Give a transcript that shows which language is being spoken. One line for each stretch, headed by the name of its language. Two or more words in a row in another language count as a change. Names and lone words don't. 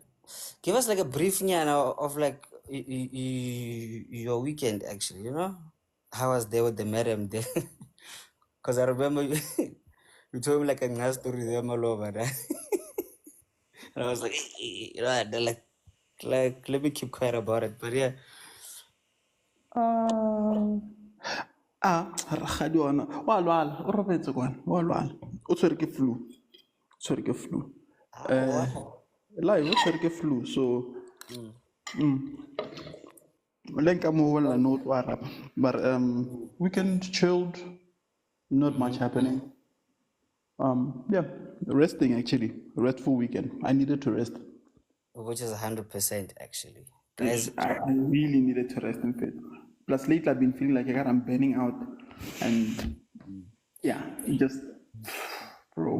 English: Give us like a brief of like your weekend, actually, you know? How was there with the madam there? Because I remember you told me like a nice story there, my love, and I was like, you know, they're like, let me keep quiet about it. But yeah.
Northern Sotho: Rakgadi ona wa lwala o robetse kwana wa lwala o tshwere ke flu live o tshwere ke flu so le nka mo bolela no o tlo araba
English: but weekend chilled, not much happening. Yeah, resting actually, restful weekend. I needed to rest. Which is 100% actually. Guys, I really needed to rest in fact. Plus lately I've been feeling like I'm burning out and yeah, just bro.